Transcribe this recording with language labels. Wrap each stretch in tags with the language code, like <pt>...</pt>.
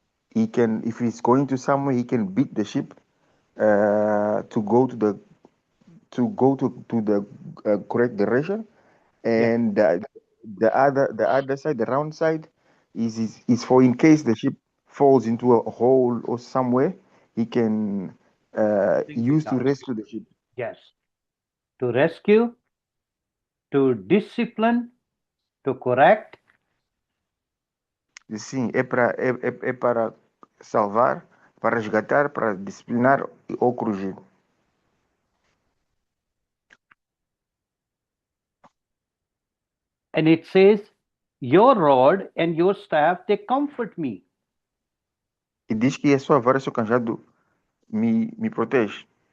<en>He can, if he's going to somewhere, he can beat the sheep to go to the correct direction, and the other side, the round side, is for in case the ship falls into a hole or somewhere, he can Bring it use to down. rescue the ship. Yes. To rescue, to discipline, to correct.</en> <pt>Sim, é para salvar, para resgatar, para disciplinar ou corrigir.</pt> <en>And it says, your rod and your staff, they comfort me.</en> <pt>E diz que a sua vara e seu cajado me protege.</pt>